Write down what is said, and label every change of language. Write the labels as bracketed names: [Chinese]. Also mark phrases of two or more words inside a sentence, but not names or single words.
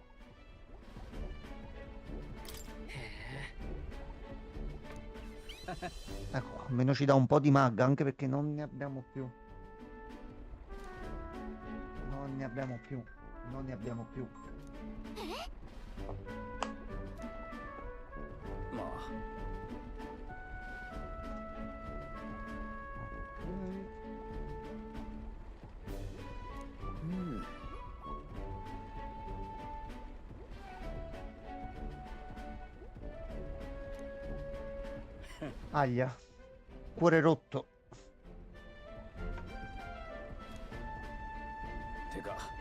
[Italian] Ecco, almeno ci dà un po' di mag, anche perché non ne abbiamo più. Non ne abbiamo più. Non ne abbiamo più. [Japanese] まあ うん [Italian] Aglia. Cuore rotto. [Japanese] てか